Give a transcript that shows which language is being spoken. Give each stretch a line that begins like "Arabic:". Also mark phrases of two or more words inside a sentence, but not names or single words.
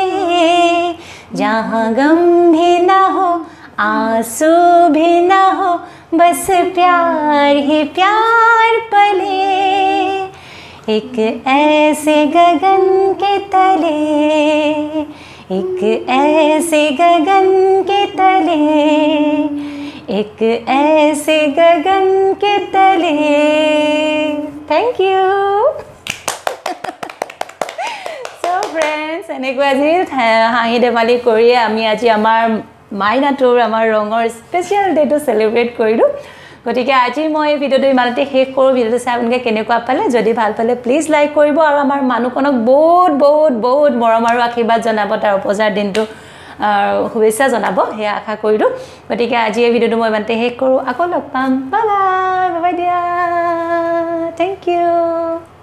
Hindi: जहाँ गम भी ना हो आंसू भी ना हो बस प्यार ही प्यार पले एक ऐसे गगन के तले एक ऐसे गगन के तले एक ऐसे गगन के तले
English: thank you so friends
Assamese: এনেকৈ আজি হাঁহি ধেমালি কৰি আমি আজি আমাৰ মাইনাটোৰ আমাৰ ৰঙৰ স্পেচিয়েল ডেটো সেলিব্ৰেট কৰিলোঁ গতিকে আজি মই ভিডিওটো ইমানতে শেষ কৰোঁ ভিডিওটো চাই আপোনালোকে কেনেকুৱা পালে যদি ভাল পালে
English: please like
Assamese: কৰিব আৰু আমাৰ মানুহখনক বহুত বহুত বহুত মৰম আৰু আশীৰ্বাদ জনাব তাৰ উপজাৰ দিনটো শুভেচ্ছা জনাব সেয়া আশা কৰিলোঁ গতিকে আজি এই ভিডিওটো মই ইমানতে শেষ কৰোঁ আকৌ লগ পাম
English: bye bye bye
Assamese: দিয়া
English: thank you